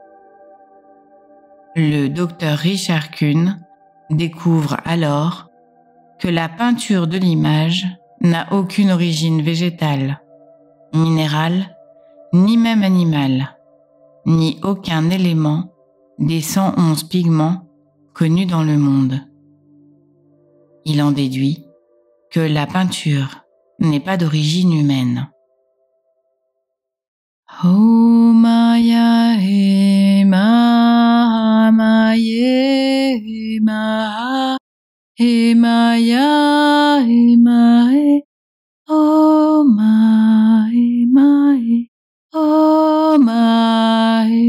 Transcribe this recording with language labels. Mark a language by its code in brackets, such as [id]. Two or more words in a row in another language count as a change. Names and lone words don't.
[fr] Le docteur Richard Kuhn découvre alors que la peinture de l'image n'a aucune origine végétale, minérale, ni même animale, ni aucun élément des 111 pigments connus dans le monde. Il en déduit que la peinture n'est pas d'origine humaine. Oh Maya he Maha Maya he Maha he Maya he Maha oh Maha Maha oh Maha